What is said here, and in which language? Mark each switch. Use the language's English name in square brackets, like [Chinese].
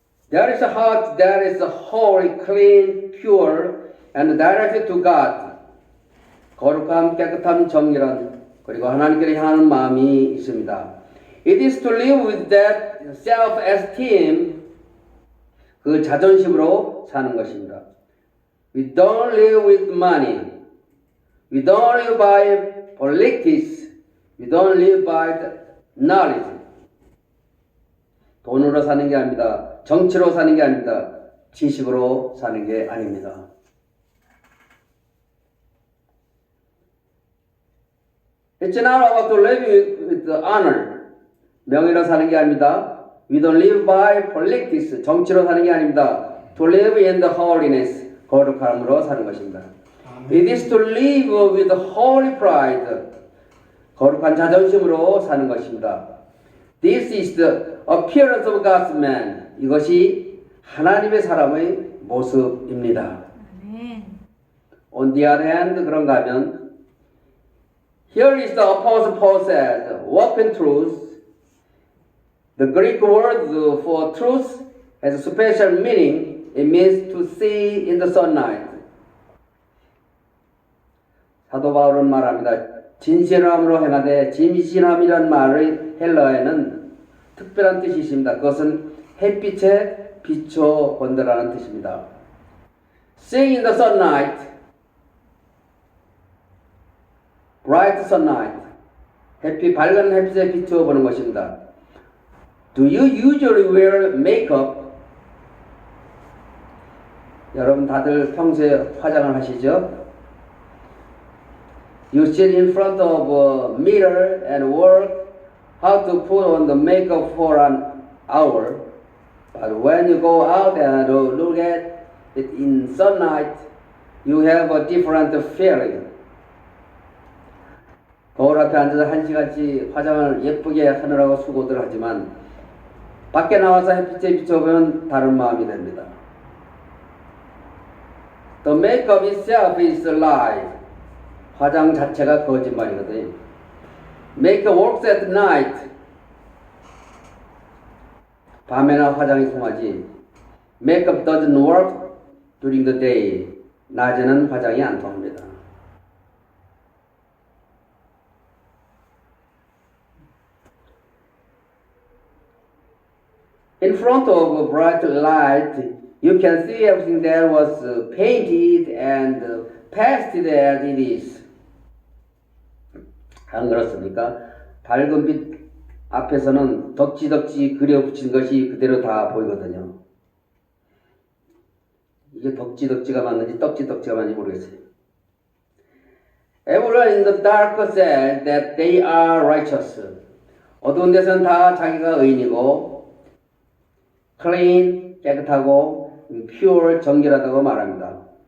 [English] There is a heart that is holy, clean, pure, and directed to God. [Korean] 거룩함, 깨끗함, 정결한 그리고 하나님께로 향하는 마음이 있습니다. [English] It is to live with that self-esteem, [Korean] 그 자존심으로 사는 것입니다. [English] We don't live with money. We don't live by politics. We don't live by the knowledge. [Korean] 돈으로 사는 게 아닙니다. 정치로 사는 게 아닙니다. 지식으로 사는 게 아닙니다. [English] It's not about to live with honor. [Korean] 명예로 사는 게 아닙니다. [English] We don't live by politics. [Korean] 정치로 사는 게 아닙니다. [English] To live in the holiness. [Korean] 거룩함으로 사는 것입니다. [English] It is to live with holy pride. [Korean] 거룩한 자존심으로 사는 것입니다. [English] This is the appearance of God's man. [Korean] 이것이 하나님의 사람의 모습입니다. [English] On the other hand, [Korean] 그런가 하면 [English] Here is the Apostle Paul says, walk in truth. The Greek word for truth has a special meaning. It means to see in the sunlight. [Korean] 사도 바울은 말합니다. 진실함으로 행하되 진실함이란 말의 헬라어에는 특별한 뜻이 있습니다. 그것은 햇빛에 비춰 본다라는 뜻입니다. [English] Seeing in the sunlight, bright sunlight, [Korean] 밝은 햇빛에 비추어 보는 것입니다. [English] Do you usually wear makeup? [Korean] 여러분 다들 평소에 화장을 하시죠? [English] You sit in front of a mirror and work how to put on the makeup for an hour. But when you go out and look at it in sunlight, you have a different feeling. [Korean] 거울 앞에 앉아서 한 시간씩 화장을 예쁘게 하느라고 수고들 하지만 밖에 나와서 햇빛에 비춰보면 다른 마음이 됩니다. [English] The makeup itself is a lie. [Korean] 화장 자체가 거짓말이거든요. [English] Makeup works at night. [Korean] 밤에나 화장이 통하지. [English] Makeup doesn't work during the day. [Korean] 낮에는 화장이 안 통합니다. [English] In front of a bright light, you can see everything that was painted and pasted as it is. [Korean] 안 그렇습니까? 밝은 빛 앞에서는 덕지덕지 그려붙인 것이 그대로 다 보이거든요. 이게 덕지덕지가 맞는지 떡지덕지가 맞는지 모르겠어요. [English] Everyone in the dark says that they are righteous. [Korean] 어두운 데서는 다 자기가 의인이고 clean, 깨끗하고 pure, 정결하다고 말합니다.